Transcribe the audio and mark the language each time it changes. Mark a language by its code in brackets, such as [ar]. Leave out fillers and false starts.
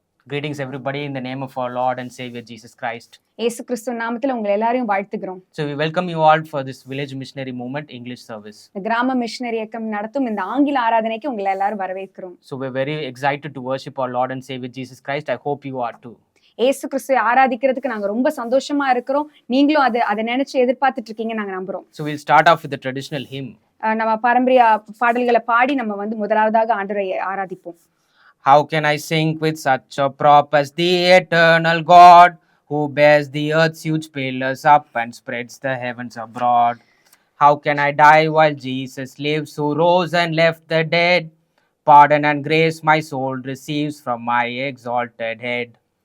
[en] Greetings everybody in the name of our Lord and Savior Jesus Christ. [ta] இயேசு கிறிஸ்து நாமத்தில் உங்களை எல்லாரையும் வாழ்த்துகிறோம். [en] So we welcome you all for this Village Missionary Movement English service. [ta] இந்த கிராம missionary இயக்கம் நடத்தும் இந்த ஆங்கில ஆராதனைக்கு உங்களை எல்லாரும் வரவேற்கிறோம். [en] So we're very excited to worship our Lord and Savior Jesus Christ. I hope you are too. [ta] இயேசு கிறிஸ்துவை ஆராதிக்கிறதுக்கு நாங்க ரொம்ப சந்தோஷமா இருக்கிறோம். நீங்களும் அதை நினைச்சு எதிர்பார்த்துட்டு இருக்கீங்க நாங்க நம்புறோம். [en] So we'll start off with the traditional hymn. [ta] நம்ம பாரம்பரிய பாடல்களை பாடி நம்ம முதலாவதாக ஆண்டவரை ஆராதிப்போம். [en] How can I sink with such a prop as the eternal God, who bears the earth's huge pillars up and spreads the heavens abroad? How can I die while Jesus lives, who rose and left the dead? Pardon and grace my soul receives from my exalted head.